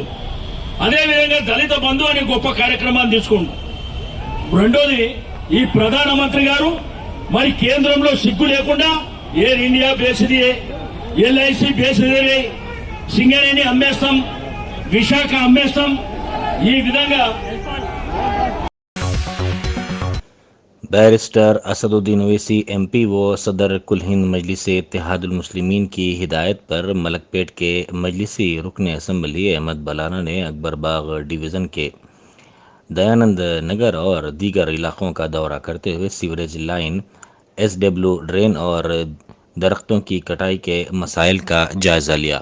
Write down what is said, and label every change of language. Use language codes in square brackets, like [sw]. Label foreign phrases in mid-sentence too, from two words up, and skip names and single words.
[te] అదేవిధంగా దళిత బంధు అనే గొప్ప కార్యక్రమాన్ని తీసుకోండి। రెండోది, ఈ ప్రధానమంత్రి గారు మరి కేంద్రంలో సిగ్గు లేకుండా ఎయిర్ ఇండియా బేసిది, ఎల్ఐసి బేసిది, సింగరేణి అమ్మేస్తాం, విశాఖ అమ్మేస్తాం, ఈ విధంగా [ur] بیرسٹر اسدالدین اویسی ایم پی و صدر کل ہند مجلس اتحاد المسلمین کی ہدایت پر ملک پیٹ کے مجلسی رکن اسمبلی احمد بلانا نے اکبر باغ ڈویژن کے دیانند نگر اور دیگر علاقوں کا دورہ کرتے ہوئے سیوریج لائن، ایس ڈبلیو ڈرین اور درختوں کی کٹائی کے مسائل کا جائزہ لیا۔